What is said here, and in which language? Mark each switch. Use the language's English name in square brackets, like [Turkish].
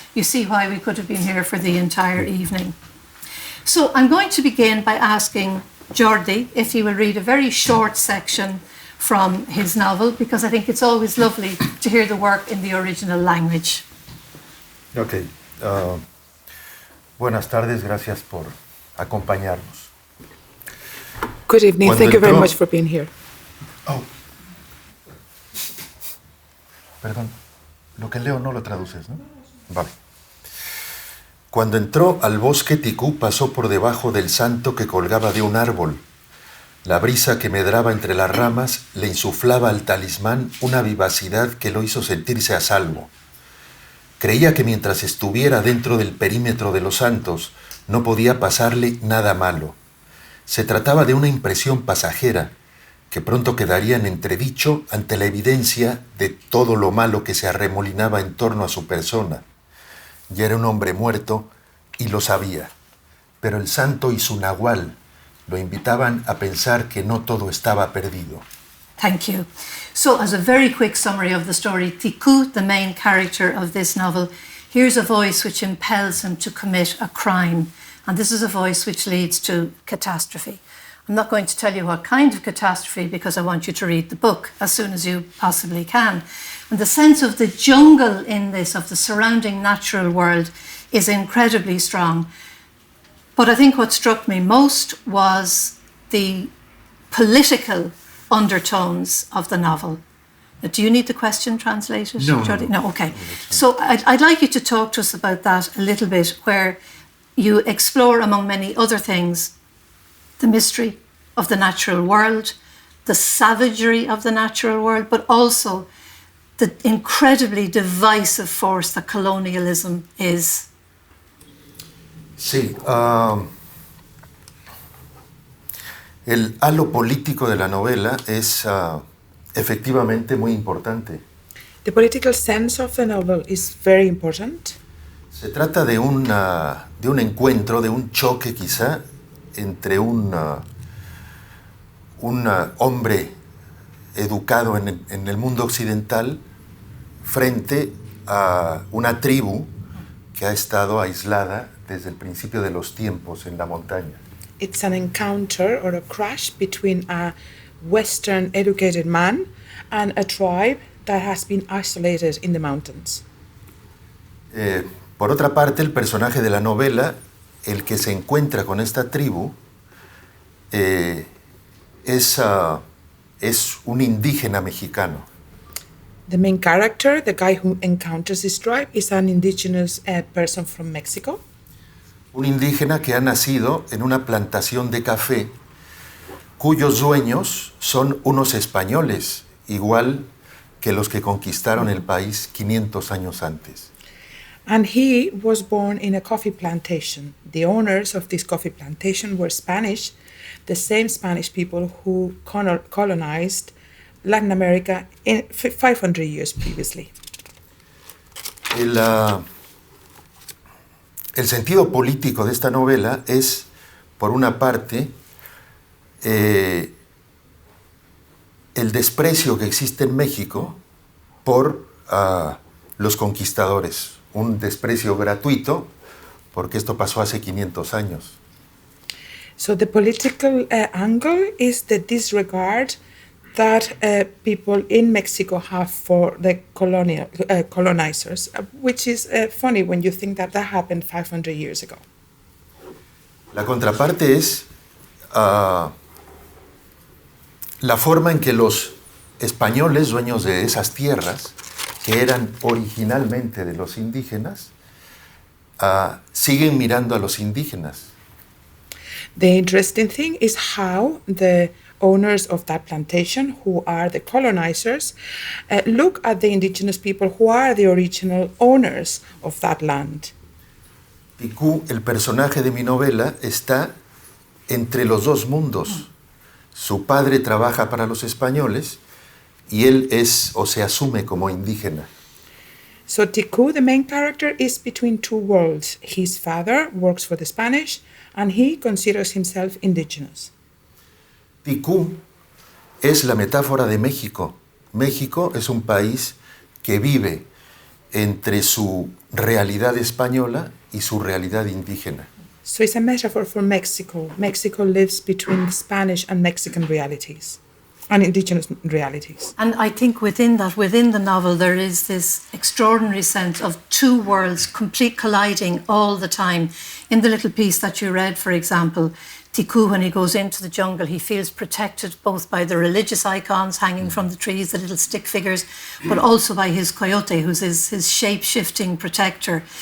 [English] You see why we could have been here for the entire evening. So I'm going to begin by asking Jordi if he will read a very short section from his novel, because I think it's always lovely to hear the work in the original language. Okay. [Spanish] Buenas tardes, gracias por acompañarnos. [English] Good evening, thank you very much for being here. Oh. [Spanish] Perdón, lo que leo no lo traduces, ¿no? Vale. Cuando entró al bosque, Ticú pasó por debajo del santo que colgaba de un árbol. La brisa que medraba entre las ramas le insuflaba al talismán una vivacidad que lo hizo sentirse a salvo. Creía que mientras estuviera dentro del perímetro de los santos, no podía pasarle nada malo. Se trataba de una impresión pasajera, que pronto quedaría en entredicho ante la evidencia de todo lo malo que se arremolinaba en torno a su persona. Ya era un hombre muerto y lo sabía, pero el santo y su nahual lo invitaban a pensar que no todo estaba perdido. [English] Thank you. So, as a very quick summary of the story, Ticú, the main character of this novel, hears a voice which impels him to commit a crime. And this is a voice which leads to catastrophe. I'm not going to tell you what kind of catastrophe because I want you to read the book as soon as you possibly can. And the sense of the jungle in this, of the surrounding natural world, is incredibly strong. But I think what struck me most was the political undertones of the novel. Do you need the question translated, Jordi? No, okay. So I'd like you to talk to us about that a little bit, where you explore, among many other things, the mystery of the natural world, the savagery of the natural world, but also the incredibly divisive force that colonialism is. [Spanish] Sí, el halo político de la novela es efectivamente muy importante. [English] The political sense of the novel is very important. [Spanish] Se trata de un encuentro, de un choque quizá, entre un hombre educado en el mundo occidental frente a una tribu que ha estado aislada desde el principio de los tiempos en la montaña. [English] It's an encounter or a crash between a Western educated man and a tribe that has been isolated in the mountains. [Spanish] Por otra parte, el personaje de la novela, el que se encuentra con esta tribu, es un indígena mexicano. [English] The main character, the guy who encounters this tribe, is an indigenous person from Mexico. [Spanish] Un indígena que ha nacido en una plantación de café cuyos dueños son unos españoles, igual que los que conquistaron el país 500 años antes. [English] And he was born in a coffee plantation. The owners of this coffee plantation were Spanish, the same Spanish people who colonized Latin America 500 years previously. [Spanish] El sentido político de esta novela es, por una parte, el desprecio que existe en México por los conquistadores. Un desprecio gratuito, porque esto pasó hace 500 años. [English] So the political angle is the disregard that people in Mexico have for the colonizers, which is funny when you think that happened 500 years ago. [Spanish] La contraparte es la forma en que los españoles, dueños de esas tierras, que eran originalmente de los indígenas, siguen mirando a los indígenas. [English] The interesting thing is how the owners of that plantation, who are the colonizers, look at the indigenous people who are the original owners of that land. [Spanish] Ticú, el personaje de mi novela, está entre los dos mundos. Su padre trabaja para los españoles y él es o se asume como indígena. [English] So Ticú, the main character, is between two worlds. His father works for the Spanish and he considers himself indigenous. [Spanish] Ticú es la metáfora de México. México es un país que vive entre su realidad española y su realidad indígena. [English] So it's a metaphor for Mexico. Mexico lives between the Spanish and Mexican realities, and indigenous realities. And I think within the novel, there is this extraordinary sense of two worlds colliding all the time. In the little piece that you read, for example, Ticú, when he goes into the jungle, he feels protected both by the religious icons hanging from the trees, the little stick figures, but also by his coyote, who's his shape-shifting protector.